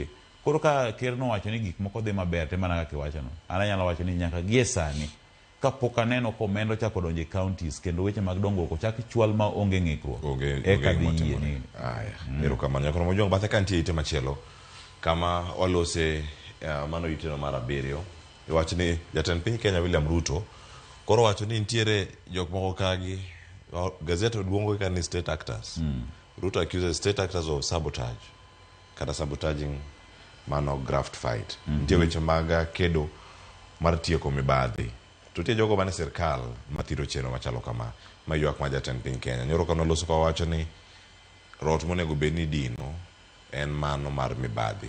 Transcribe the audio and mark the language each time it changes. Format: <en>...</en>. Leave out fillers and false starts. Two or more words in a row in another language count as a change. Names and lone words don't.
<luo>Koro ka ker nowacho ni gik moko dhi maber te mana kaka iwachono, an anyalo wacho ni nyaka gie sani kapok aneno komendo chako donjo e counties kendo weche mag dongruok ochak chwal ma onge ng'ikruok eka dhi yie ni. Erokamano nyakoro mojong bathe ka nitie ite machielo kama walose mano iteno mar 7 iwacho ni jatend piny Kenya William Ruto koro wacho ni nitiere jok moko kagi gazette duongo ka ni</luo> <en>state actors. Ruto accuses state actors of sabotage kata sabotaging mano graft fight.</en> <luo>Nitie weche mag kedo mar tieko mibadhi. To tie jogo mane sirkal mathiro cheno machalo kama ma ywak ma jatend piny Kenya nyoro kano loso ka wacho ni rot monego bedni dino en mano mar mibadhi.</luo>